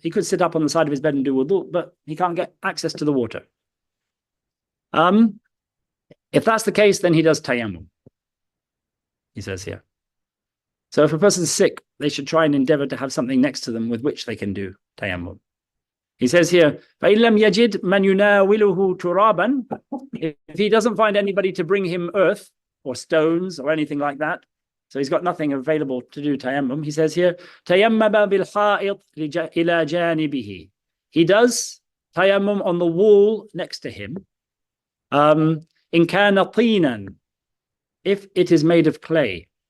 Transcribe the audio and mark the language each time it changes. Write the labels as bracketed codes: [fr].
[en] He could sit up on the side of his bed and do wudu, but he can't get access to the water. If that's the case, then he does tayammum, he says here. So if a person's sick, they should try and endeavor to have something next to them with which they can do tayammum. He says here, [ar] فَإِن لَمْ يَجِدْ مَنْ يُنَاوِلُهُ تُرَابًا. [en] If he doesn't find anybody to bring him earth or stones or anything like that, so he's got nothing available to do tayammum, he says here, [ar] تَيَمَّمَ بِالْحَائِطِ إِلَى جَانِبِهِ. [en] He does tayammum on the wall next to him. [ar] إِن كَانَ طِينًا, [en] if it is made of clay.